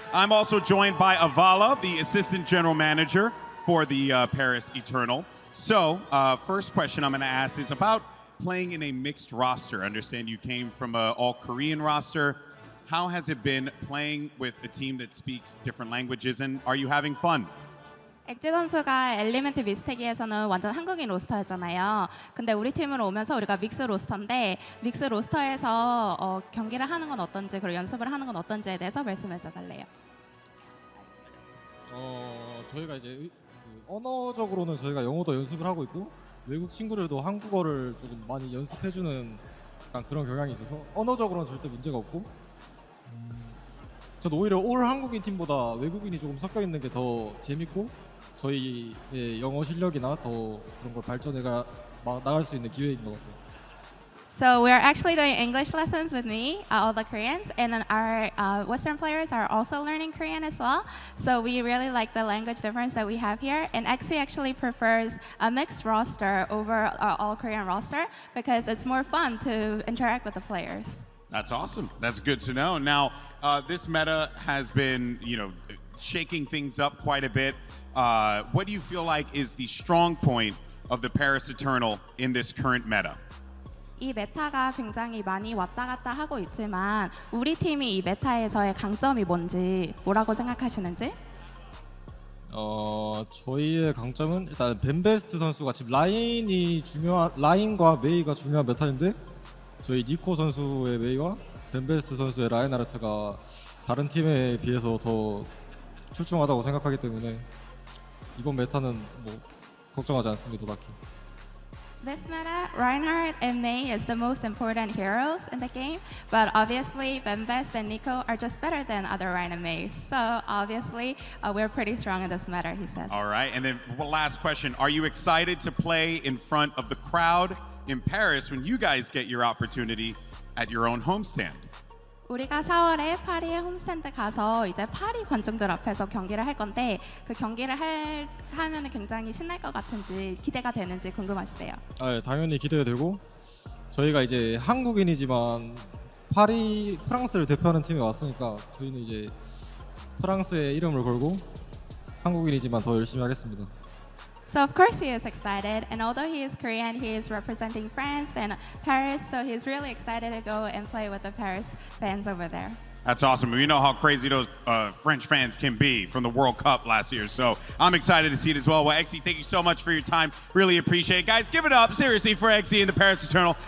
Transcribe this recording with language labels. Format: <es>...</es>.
<en>I'm also joined by Avala, the Assistant General Manager for the Paris Eternal. So, first question I'm going to ask is about playing in a mixed roster. I understand you came from an all-Korean roster. How has it been playing with a team that speaks different languages, and are you having fun?</en> <ko>엑제 선수가 엘리멘트 미스테기에서는 완전 한국인 로스터였잖아요. 근데 우리 팀으로 오면서 우리가 믹스 로스터인데 믹스 로스터에서 경기를 하는 건 어떤지 그리고 연습을 하는 건 어떤지에 대해서 말씀해 달래요. 저희가 이제 언어적으로는 저희가 영어도 연습을 하고 있고 외국 친구들도 한국어를 조금 많이 연습해주는 약간 그런 경향이 있어서 언어적으로는 절대 문제가 없고 저는 오히려 올 한국인 팀보다 외국인이 조금 섞여 있는 게 더 재밌고 저희의 영어 실력이나 더 그런 걸 발전해 나갈 수 있는 기회인 것 같아요.</ko> <en>So we're actually doing English lessons with me, all the Koreans, and then our Western players are also learning Korean as well. So we really like the language difference that we have here. And XE actually prefers a mixed roster over all Korean roster because it's more fun to interact with the players. That's awesome. That's good to know. Now, this meta has been, shaking things up quite a bit. What do you feel like is the strong point of the Paris Eternal in this current meta?</en> <ko>이 메타가 굉장히 많이 왔다 갔다 하고 있지만 우리 팀이 이 메타에서의 강점이 뭔지 뭐라고 생각하시는지? 저희의 강점은 일단 벤베스트 선수가 지금 라인과 메이가 중요한 메타인데 저희 니코 선수의 메이와 벤베스트 선수의 라인하르트가 다른 팀에 비해서 더 출중하다고 생각하기 때문에 이번 메타는 뭐 걱정하지 않습니다, 딱히.</ko> <en>This meta, Reinhardt and Mei is the most important heroes in the game, but obviously Bembest and Nico are just better than other Rein and Mei. So obviously we're pretty strong in this meta, he says. All right, and then one last question. Are you excited to play in front of the crowd in Paris when you guys get your opportunity at your own homestand?</en> <ko>우리가 4월에 파리에 홈스탠드 가서 이제 파리 관중들 앞에서 경기를 할 건데 그 경기를 하면 굉장히 신날 것 같은지 기대가 되는지 궁금하시대요. 아, 당연히 기대되고 저희가 이제 한국인이지만 프랑스를 대표하는 팀에 왔으니까 저희는 이제 프랑스의 이름을 걸고 한국인이지만 더 열심히 하겠습니다.</ko> <en>So of course he is excited, and although he is Korean, he is representing France and Paris, so he's really excited to go and play with the Paris fans over there. That's awesome. We know how crazy those French fans can be from the World Cup last year, so I'm excited to see it as well. Well, Xe, thank you so much for your time. Really appreciate it. Guys, give it up, seriously, for Xe in the Paris Eternal.</en>